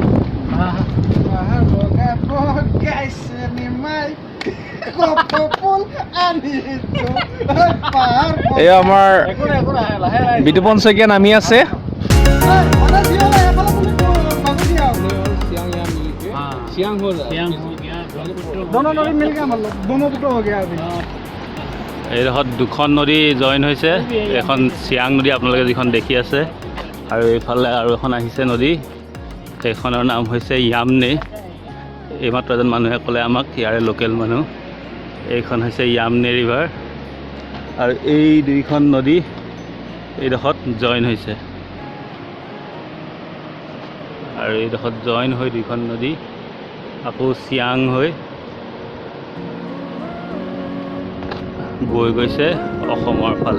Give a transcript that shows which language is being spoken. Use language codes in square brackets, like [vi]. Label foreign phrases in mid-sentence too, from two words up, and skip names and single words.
[as] এয়া আমাৰ বিতুপন শইকীয়া নামি আছে। [hi] सियांग हो गया, दोनों नदी मिल गया, मतलब दोनों तो हो गया अभी। [as] এইডোখৰত দুখন নদী জইন হৈছে। এখন চিয়াং নদী আপোনালোকে যিখন দেখি আছে, আৰু এইফালে আৰু এখন আহিছে নদী, সেইখনৰ নাম হৈছে য়ামনে। এইমাত্ৰ এজন মানুহে ক'লে আমাক, ইয়াৰে লোকেল মানুহ, এইখন হৈছে য়ামনে ৰিভাৰ আৰু এই দুইখন নদী এইডোখৰত জইন হৈছে আৰু এইডোখৰত জইন হৈ দুইখন নদী আকৌ চিয়াং হৈ বৈ গৈছে অসমৰ ফালে।